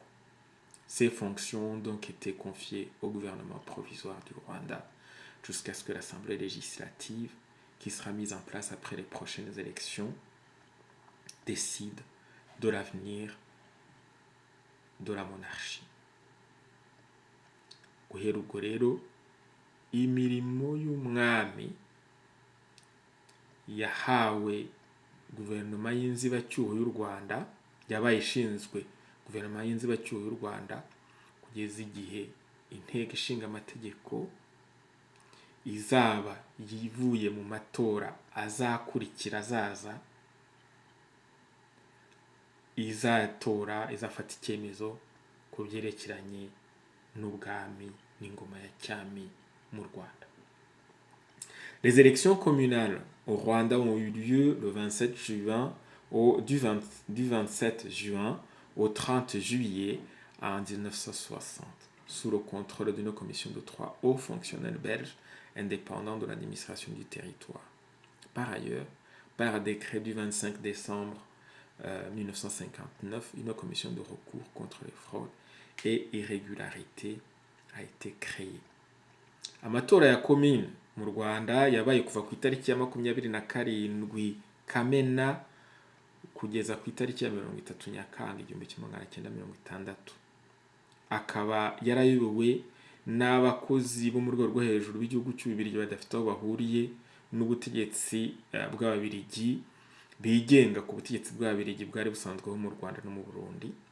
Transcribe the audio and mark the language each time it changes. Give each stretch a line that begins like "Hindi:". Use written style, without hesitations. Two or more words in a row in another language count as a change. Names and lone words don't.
French: Ces fonctions ont donc été confiées au gouvernement provisoire du Rwanda jusqu'à ce que l'Assemblée législative, qui sera mise en place après les prochaines élections, décide de l'avenir de la monarchie.
Kinyarwanda: Guhera ubwo rero imirimo y'umwami yahawe guverinoma y'inzibacyuho y'u Rwanda, yabaye ishinzwe guverinoma y'inzibacyuho y'u Rwanda kugeza igihe inteko ishinga amategeko izaba yivuye mu matora azakurikira azaza, izafata icyemezo ku byerekeranye n'ubwami n'ingoma ya cyami mu Rwanda.
French: Les élections communales au Rwanda ont eu lieu le 27 juin du 27 juin au 30 juillet en 1960, sous le contrôle d'une commission de 3 hauts fonctionnaires belges indépendants de l'administration du territoire. Par ailleurs, par décret du 25 décembre 1959, une commission de recours contre les fraudes et irrégularités a été créée.
Kinyarwanda: Amatora ya commune mu Rwanda yabaye kuva ku itariki ya 27 Kamena kugeza ku itariki ya 30 Nyakanga 1960. Akaba yarayobowe n'abakozi bo mu rwego rwo hejuru b'igihugu cy'Ububiligi badafite aho bahuriye n'ubutegetsi bw'Ababiligi, bigenga ku butegetsi bw'Ababiligi bwari busanzweho mu Rwanda no mu Burundi.